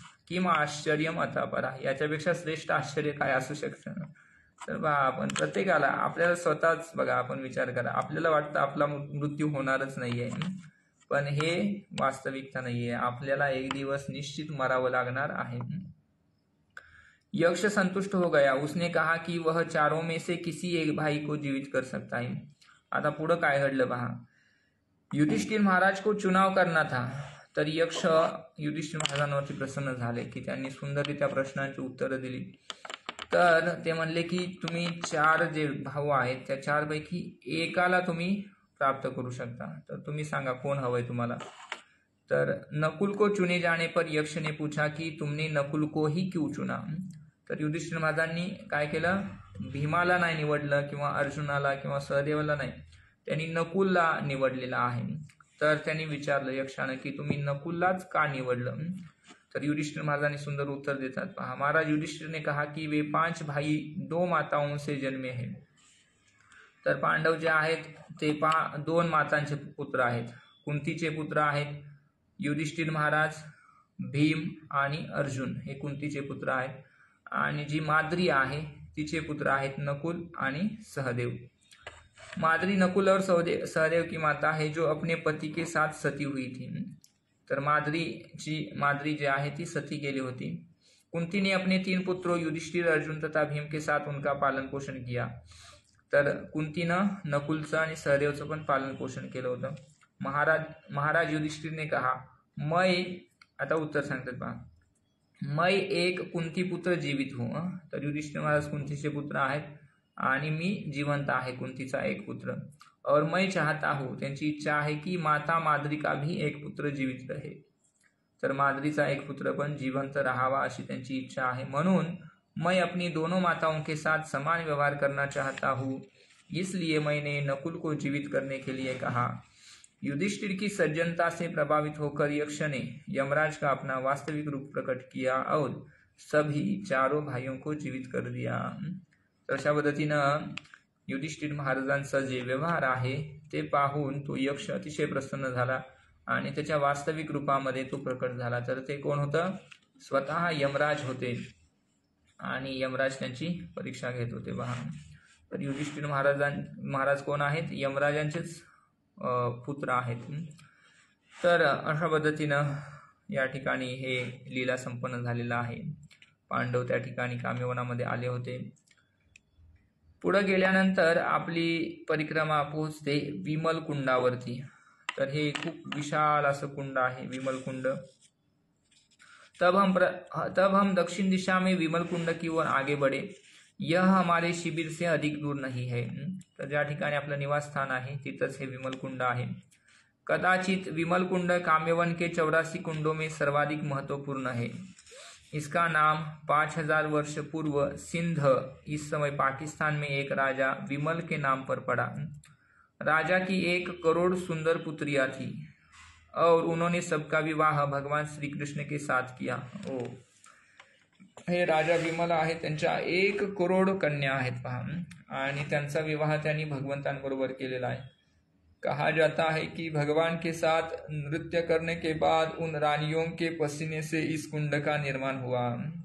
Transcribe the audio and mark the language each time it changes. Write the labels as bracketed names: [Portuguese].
[Sanskrit] किम आश्चर्यम अतः परा, [Marathi] याच्यापेक्षा श्रेष्ठ आश्चर्य काय असू शकतं. तर बघा आपण प्रत्येकाला आपल्याला स्वतःच बघा आपण विचार करा, आपल्याला वाटतं आपला मृत्यू होणारच नाहीये, पण हे वास्तविकता नाहीये. आपल्याला एक दिवस निश्चित मरावं लागणार आहे. [Hindi] यक्ष संतुष्ट हो गया, उसने कहा कि वह चारों में से किसी एक भाई को जीवित कर सकता है. [Marathi] आता पुढं काय घडलं पहा. [Hindi] युधिष्ठिर महाराज को चुनाव करना था, [Marathi] तर यक्ष युधिष्ठिर महाराजांवरती प्रसन्न झाले की त्यांनी सुंदररित्या प्रश्नांची उत्तरं दिली. तर ते म्हणले की तुम्ही 4 जे भाऊ आहेत त्या 4 पैकी एकाला तुम्ही प्राप्त करू शकता. तर तुम्ही सांगा कोण हवंय तुम्हाला. [Hindi] तर नकुल को चुने जाने पर यक्ष ने पूछा कि तुमने नकुल को ही क्यों चुना. [Marathi] तर युधिष्ठिर महाराजांनी काय केलं, भीमाला नाही निवडलं किंवा अर्जुनाला किंवा सहदेवाला नाही, त्यांनी नकुलला निवडलेला आहे. तर त्यांनी विचारलं यक्षानं की तुम्ही नकुललाच का निवडलं. तर युधिष्ठिर महाराजांनी सुंदर उत्तर देतात पहा. [Hindi] महाराज युधिष्ठिर ने कहा कि वे 5 भाई 2 माताओं से जन्मे हैं. [Marathi] तर पांडव जे आहेत ते 2 मातांचे पुत्र आहेत. कुंतीचे पुत्र आहेत युधिष्ठिर महाराज, भीम आणि अर्जुन हे कुंतीचे पुत्र आहेत. आणि जी माद्री आहे तिचे पुत्र आहेत नकुल आणि सहदेव. [Hindi] माद्री नकुल और सहदेव की माता है जो अपने पति के साथ सती हुई थी. [Marathi] तर माद्री जी आहे ती सती गेली होती. [Hindi] कुंती ने अपने 3 पुत्रों युधिष्ठिर, अर्जुन तथा भीम के साथ उनका पालन पोषण किया. [Marathi] तर कुंतीनं नकुलचं आणि सहदेवचं पण पालन पोषण केलं होतं. [Hindi] महाराज युधिष्ठिर ने कहा मैं, [Marathi] आता उत्तर सांगतात पहा, [Hindi] मैं एक कुंती पुत्र जीवित हूँ. [Marathi] तर युधिष्ठिर महाराज कुंतीचे पुत्र आहेत आणि मी जिवंत आहे, कुंतीचा एक पुत्र. [Hindi] और मैं चाहता हूँ, [Marathi] त्यांची इच्छा आहे की [Hindi] माता माद्री का भी एक पुत्र जीवित रहे. [Marathi] तर माद्रीचा एक पुत्र पण जिवंत राहावा अशी त्यांची इच्छा आहे. [Hindi] म्हणून मैं अपनी दोनों माताओं के साथ समान व्यवहार करना चाहता हूँ, इसलिए मैंने नकुल को जीवित करने के लिए कहा. युधिष्ठिर की सज्जनता से प्रभावित होकर यक्ष ने यमराज का अपना वास्तविक रूप प्रकट किया और सभी 4 भाइयों को जीवित कर दिया. [Marathi] तर अशा पद्धतीनं युधिष्ठिर महाराजांचा जे व्यवहार आहे ते पाहून तो यक्ष अतिशय प्रसन्न झाला आणि त्याच्या वास्तविक रूपामध्ये तो प्रकट झाला. तर ते कोण होतं, स्वतः यमराज होते आणि यमराज त्यांची परीक्षा घेत होते पहा. तर युधिष्ठिर महाराज कोण आहेत, यमराजांचेच पुत्र आहेत. तर अशा पद्धतीनं या ठिकाणी हे लीला संपन्न झालेलं आहे. पांडव त्या ठिकाणी काम्यवनामध्ये आले होते. पुढे गेल्यानंतर आपली परिक्रमा पोहोचते विमल कुंडावरती. तर हे खूप विशाल असं कुंड आहे विमल कुंड. [Hindi] तब हम दक्षिण दिशा में विमल कुंड की ओर आगे बढ़े. यह हमारे शिबिर से अधिक दूर नहीं है. [Marathi] तर ज्या ठिकाणी आपलं निवासस्थान आहे तिथंच हे विमल कुंड आहे. [Hindi] कदाचित विमल कुंड काम्यवन के 84 कुंडों में सर्वाधिक महत्वपूर्ण है. इसका नाम 5000 वर्ष पूर्व सिंध, इस समय पाकिस्तान में एक राजा विमल के नाम पर पड़ा. राजा की 1 करोड़ सुंदर पुत्रियां थी और उन्होंने सबका विवाह भगवान श्री कृष्ण के साथ किया. [Marathi] हे राजा विमल आहे, त्यांच्या 1 करोड कन्या आहेत पहा आणि त्यांचा विवाह त्यांनी भगवंतांबरोबर केलेला आहे. [Hindi] कहा जाता है कि भगवान के साथ नृत्य करने के बाद उन रानियों के पसीने से इस कुंड का निर्माण हुआ.